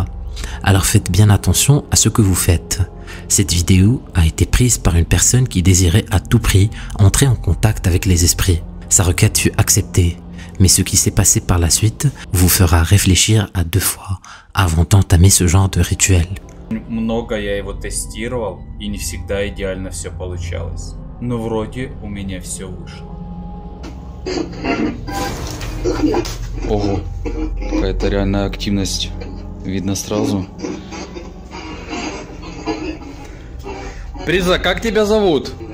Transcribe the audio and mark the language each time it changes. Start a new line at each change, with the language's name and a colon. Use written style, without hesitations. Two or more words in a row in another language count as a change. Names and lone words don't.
French: Alors faites bien attention à ce que vous faites. Cette vidéo a été prise par une personne qui désirait à tout prix entrer en contact avec les esprits. Sa requête fut acceptée, mais ce qui s'est passé par la suite vous fera réfléchir à 2 fois avant d'entamer ce genre de rituel.
Russian: Много я его тестировал, и не всегда идеально все получалось. Но вроде у меня все вышло. Ого, какая-то реальная активность. Видно сразу. Приза, как тебя зовут?